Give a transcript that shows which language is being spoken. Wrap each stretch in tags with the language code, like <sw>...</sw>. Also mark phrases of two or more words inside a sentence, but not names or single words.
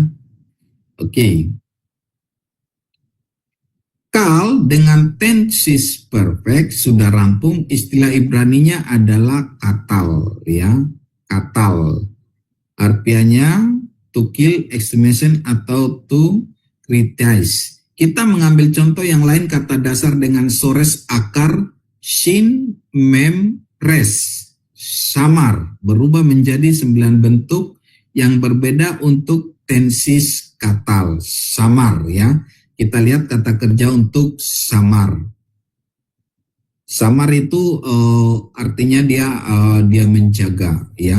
<id>Oke. Kal dengan</id> <en>tenses perfect</en> <id>sudah rampung, istilah Ibraninya adalah katal ya. Katal. Artinya</id> <en>to kill, extermination</en> <id>atau</id> <en>to criticize.</en> <id>Kita mengambil contoh yang lain kata dasar dengan sores akar</id> <he>שין מם ריש.</he> <id>Samar berubah menjadi 9 bentuk yang berbeda untuk tenses katal. Samar ya. Kita lihat kata kerja untuk samar. Samar itu artinya dia menjaga ya.</id>